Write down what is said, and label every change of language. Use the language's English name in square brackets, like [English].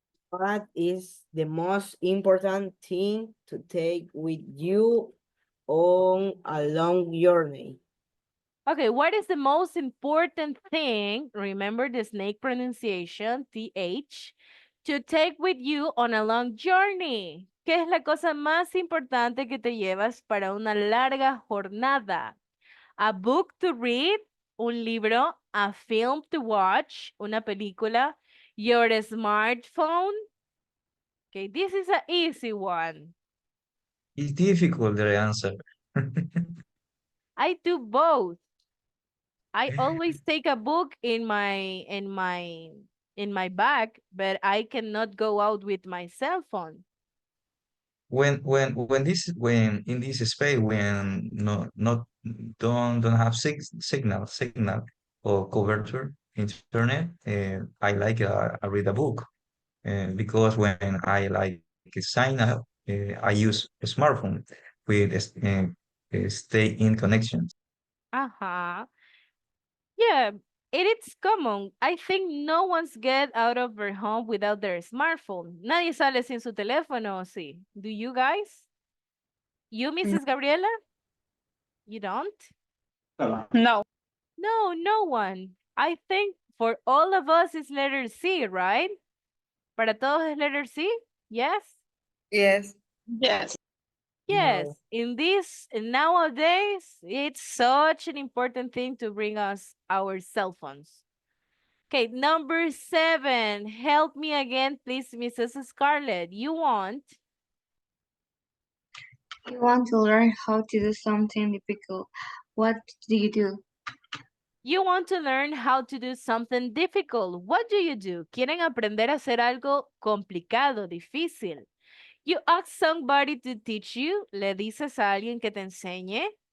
[English] What is the most important thing to take with you on a long journey? Okay, what is the most important thing, remember the snake pronunciation, TH, to take with you on a long journey? [Spanish] ¿Qué es la cosa más importante que te llevas para una larga jornada? [English] A book to read, [Spanish] un libro, [English] a film to watch, [Spanish] una película, [English] your smartphone. Okay, this is an easy one. It's difficult the answer. I do both. I always take a book in my bag, but I cannot go out with my cell phone. When in this space when not don't have signal or coverture internet, I like I read a book, because when I like sign up, I use a smartphone with stay in connection. Uh-huh. Yeah, it is common. I think no one's get out of their home without their smartphone. [Spanish] Nadie sale sin su teléfono, ¿o sí? [English] Do you guys? You, Mrs. Gabriela? You don't? No. No, no one. I think for all of us it's letter C, right? [Spanish] Para todos es letter C? [English] Yes? Yes. Yes. Yes. No. In this nowadays, it's such an important thing to bring us our cell phones. Okay, number 7. Help me again, please, Mrs. Scarlett. You want? You want to learn how to do something difficult. What do you do? You want to learn how to do something difficult. What do you do? [Spanish] Quieren aprender a hacer algo complicado, difícil. [English] You ask somebody to teach you. [Spanish] Le dices a alguien que te enseñe.